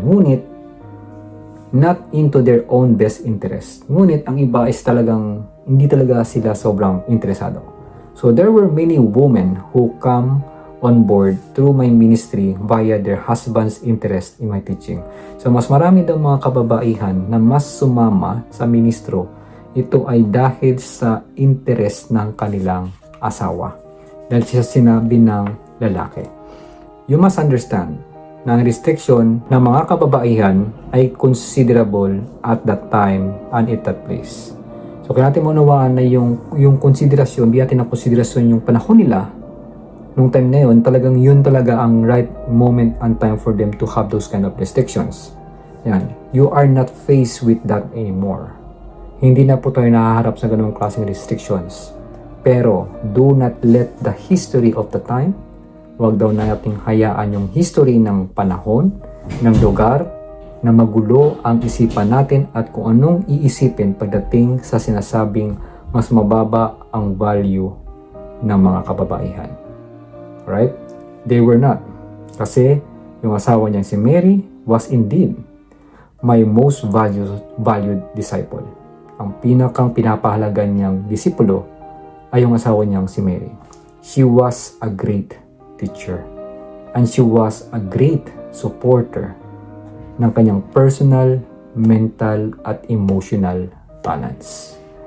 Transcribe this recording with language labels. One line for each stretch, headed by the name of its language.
Filipino: Ngunit
English: not into their own best interest.
Filipino: Ngunit ang iba is talagang hindi talaga sila sobrang interesado.
English: So there were many women who come on board through my ministry via their husband's interest in my teaching.
Filipino: So mas marami daw mga kababaihan na mas sumama sa ministro. Ito ay dahil sa interest ng kanilang asawa. Dahil sa sinabi ng lalaki.
English: You must understand
Filipino: na ang
English: restriction
Filipino: ng mga kababaihan ay
English: considerable at that time and at that place.
Filipino: So kaya natin maunawaan na yung konsiderasyon, bigyan natin ng konsiderasyon yung panahon nila. Nung time na yun, talagang yun talaga ang
English: right moment and time for them to have those kind of restrictions. Yan. You are not faced with that anymore.
Filipino: Hindi na po tayo nahaharap sa ganung klaseng restrictions. Pero,
English: do not let the history of the time,
Filipino: wag daw nating hayaan yung history ng panahon, ng lugar, na magulo ang isipan natin at kung anong iisipin pagdating sa sinasabing mas mababa ang value ng mga kababaihan.
English: Right? They were not.
Filipino: Kasi yung asawa niyang si
English: Mary was indeed my most valued disciple.
Filipino: Ang pinakang pinapahalagan niyang disipulo ay yung asawa niyang si Mary.
English: She was a great teacher. And she was a great supporter
Filipino: ng kanyang
English: personal, mental, at emotional balance.